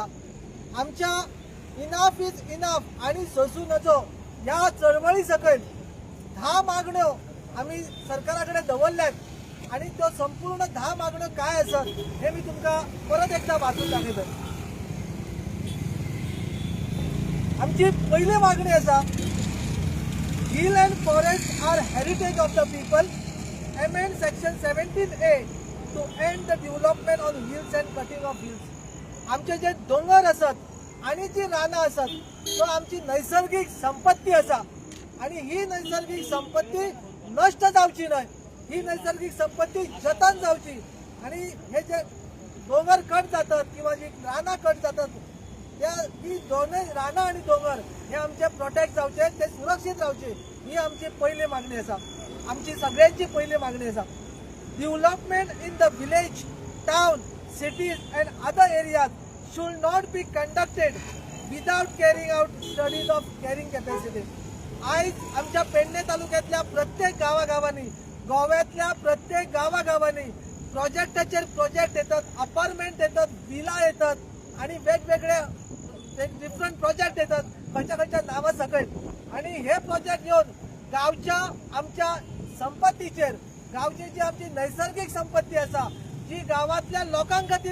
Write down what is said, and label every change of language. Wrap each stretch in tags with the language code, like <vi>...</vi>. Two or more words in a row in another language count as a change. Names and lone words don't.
<kok>आमच्या इनफ इज इनफ आणि सोसूं नजो ह्या चळवळी सकयल 10 मागण्यो आम्ही सरकाराकडे दवरल्यात आणि त्यो संपूर्ण 10 मागण्यो काय आसत हे मी तुमका परत एकदा वाचून दाखयतोय. आमची पहिली मागणी आसा,</kok> <en>hill and forest are heritage of the people. Amend section 17A to end the development on hills and cutting of hills. आमचे जे डोंगर असत आणि जी रानां असत तो आमची नैसर्गिक संपत्ती असा आणि ही नैसर्गिक संपत्ती नष्ट जावची न्हय, ही नैसर्गिक संपत्ती जतन जावची आणि हे जे डोंगर कट जातात किंवा जी रानां कट जातात त्या ही दोनूय रानां आणि डोंगर हे आमचे प्रोटेक्ट जावचे, ते सुरक्षीत रावचे, ही आमची पहिली मागणी आसा. आमची सगळ्यांची पहिली मागणी आसा. development in the village, town, cities and other areas should not be conducted without carrying out studies of carrying capacity.</en> <kok>आज आमच्या पेडणे तालुक्यातल्या प्रत्येक गावागावांनी, गोव्यातल्या प्रत्येक गावागावांनी प्रोजेक्टाचेर प्रोजेक्ट येतात, अपार्टमेंट येतात, विला येतात आणि वेगवेगळे</kok> <en>different project</en> <kok>येतात खंयच्या नावा सकयल आणि हे प्रोजेक्ट घेऊन गावच्या आमच्या संपत्तीचेर, गावची जी आमची नैसर्गिक संपत्ती असा, जी गावातल्या लोकां खातीर</kok>